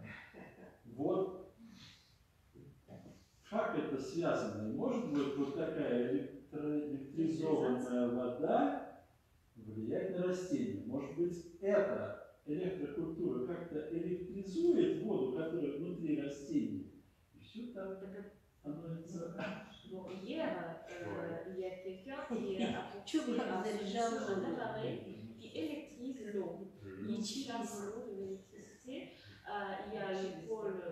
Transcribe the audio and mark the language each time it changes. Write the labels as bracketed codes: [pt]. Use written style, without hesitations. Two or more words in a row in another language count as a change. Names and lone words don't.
[ru] Вот как это связано? И может быть вот такая электризованная вода влиять на растения? Может быть, эта электрокультура как-то электризует воду, которая внутри rastения? И все там становится... [fr] Bon, hier, il y a quelqu'un qui a apporté un appareil qui électrise l'eau. Il chasse l'eau de l'électricité. Il y a le pôle